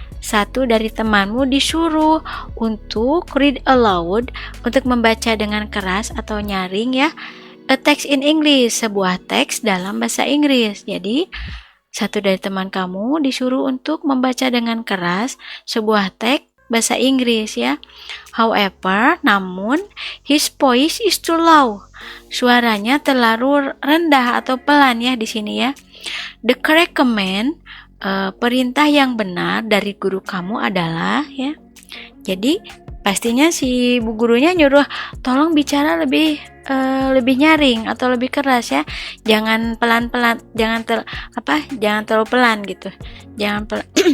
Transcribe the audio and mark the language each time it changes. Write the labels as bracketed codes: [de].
[id] Satu dari temanmu disuruh untuk [en] read aloud, [id] untuk membaca dengan keras atau nyaring ya, [en] a text in English, [id] sebuah teks dalam bahasa Inggris. Jadi satu dari teman kamu disuruh untuk membaca dengan keras sebuah teks bahasa Inggris ya. [en] However, [id] namun [en] his voice is too low. [id] Suaranya terlalu rendah atau pelan ya di sini ya. [en] The correct command, [id] perintah yang benar dari guru kamu adalah ya. Jadi pastinya si bu gurunya nyuruh tolong bicara lebih nyaring atau lebih keras ya. Jangan pelan-pelan, jangan terlalu pelan gitu. Jangan pelan.